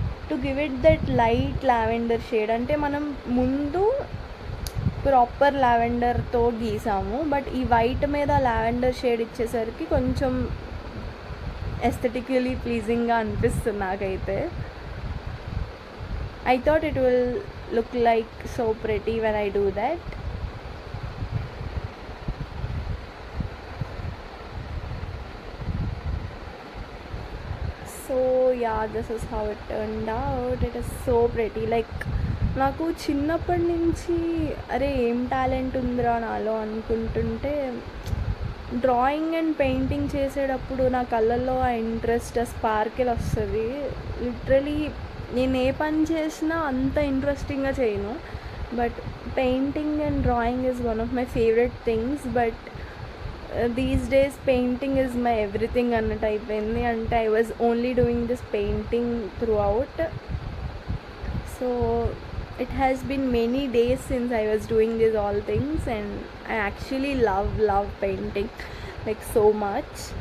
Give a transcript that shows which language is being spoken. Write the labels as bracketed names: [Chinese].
[English] To give it that light lavender shade. [Telugu] అంటే మనం ముందు ప్రాపర్ లావెండర్తో గీసాము బట్ ఈ వైట్ మీద లావెండర్ షేడ్ ఇచ్చేసరికి కొంచెం ఎస్థెటికలీ ప్లీజింగ్గా అనిపిస్తుంది నాకైతే. [English] I thought it will look like so pretty when I do that. So yeah, this is how it turned out. It is so pretty. [Telugu] Like నాకు చిన్నప్పటి నుంచి అరే ఏం టాలెంట్ ఉందిరా నాలో అనుకుంటుంటే డ్రాయింగ్ అండ్ పెయింటింగ్ చేసేటప్పుడు నా కళ్ళల్లో ఆ ఇంట్రెస్ట్ ఆ స్పార్కిల్ వస్తుంది. లిటరలీ నేను ఏ పని చేసినా అంత ఇంట్రెస్టింగ్గా చేయను, but [English] Painting and drawing is one of my favourite things. But these days painting is my everything [Telugu] అన్నట్టు అయిపోయింది. [English] అంటే I was only doing this painting throughout. So it has been many days since I was doing these all things, and I actually love painting like so much.